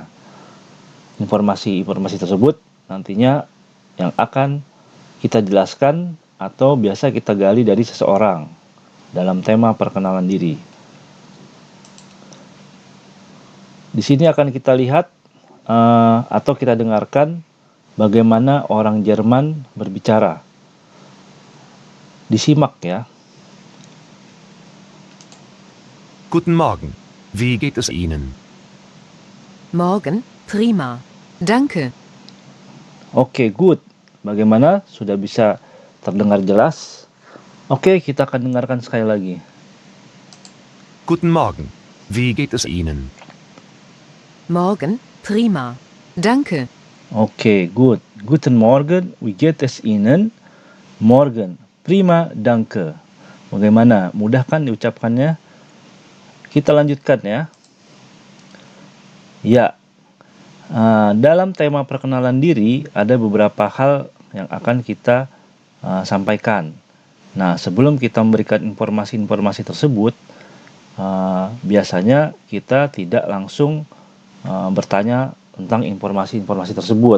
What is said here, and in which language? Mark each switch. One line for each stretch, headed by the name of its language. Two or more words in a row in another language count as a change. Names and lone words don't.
Indonesian: Informasi-informasi tersebut nantinya yang akan kita jelaskan atau biasa kita gali dari seseorang dalam tema perkenalan diri. Di sini akan kita lihat atau kita dengarkan bagaimana orang Jerman berbicara. Disimak, ya.
German: Guten Morgen. Wie geht es Ihnen? Morgen, prima. Danke.
Indonesian: Oke, good. Bagaimana? Sudah bisa terdengar jelas? Oke, kita akan dengarkan sekali lagi.
German: Guten Morgen. Wie geht es Ihnen? Morgen, prima. Danke.
Indonesian: Oke, good.
German: Guten Morgen, wie geht es Ihnen? Morgen, prima, danke.
Indonesian: Bagaimana? Mudah kan diucapkannya? Kita lanjutkan ya. Ya, dalam tema perkenalan diri ada beberapa hal yang akan kita sampaikan. Nah, sebelum kita memberikan informasi-informasi tersebut, biasanya kita tidak langsung bertanya tentang informasi-informasi tersebut.